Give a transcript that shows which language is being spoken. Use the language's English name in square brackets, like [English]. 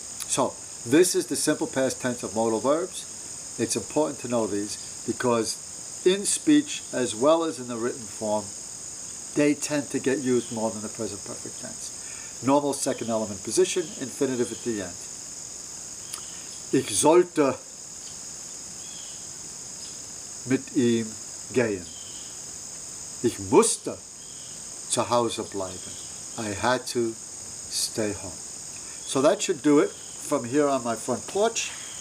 [English] So, this is the simple past tense of modal verbs. It's important to know these because in speech, as well as in the written form, they tend to get used more than the present perfect tense. Normal second element position, infinitive at the end. [German] Ich sollte mit ihm gehen. Ich musste zu Hause bleiben. [English] I had to stay home. So that should do it from here on my front porch.